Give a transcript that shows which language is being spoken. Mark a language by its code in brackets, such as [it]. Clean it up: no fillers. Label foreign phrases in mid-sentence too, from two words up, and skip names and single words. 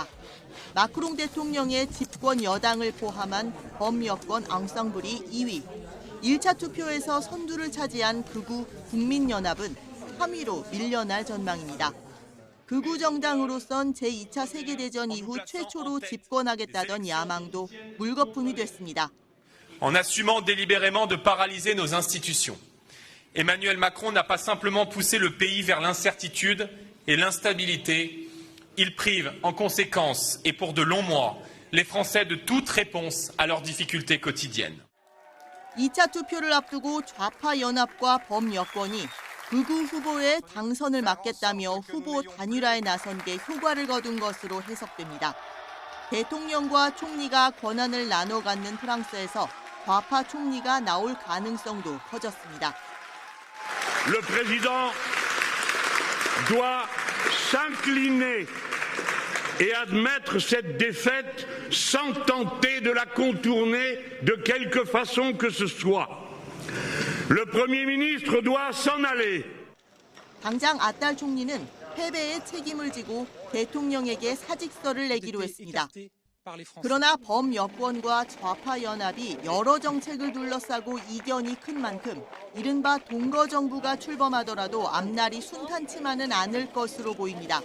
[ko] 마크롱 대통령의 집권 여당을 포함한 범여권 앙상블이 2위. 1차 투표에서 선두를 차지한 극우 국민연합은 3위로 밀려날 전망입니다. 극우 정당으로선 제2차 세계대전 이후 최초로 집권하겠다던 야망도 물거품이 됐습니다. [fr] En assumant délibérément de paralyser nos institutions. Emmanuel Macron n'a pas simplement poussé le pays vers l'incertitude et l'instabilité, il prive en conséquence et pour de longs mois les Français de toute réponse à leurs difficultés quotidiennes. [ko] 2차 투표를 앞두고 좌파 연합과 범여권이 극우 후보의 당선을 막겠다며 후보 단일화에 나선 게 효과를 거둔 것으로 해석됩니다. 대통령과 총리가 권한을 나눠 갖는 프랑스에서 좌파 총리가 나올 가능성도 커졌습니다. [fr] Le président doit s'incliner et admettre cette défaite sans tenter de la contourner de quelque façon que ce soit. Le Premier ministre doit s'en aller. [ko] 당장 아딸 총리는 패배의 책임을 지고 대통령에게 사직서를 내기로 했습니다. 그러나 범여권과 좌파 연합이 여러 정책을 둘러싸고 이견이 큰 만큼 이른바 동거정부가 출범하더라도 앞날이 순탄치만은 않을 것으로 보입니다.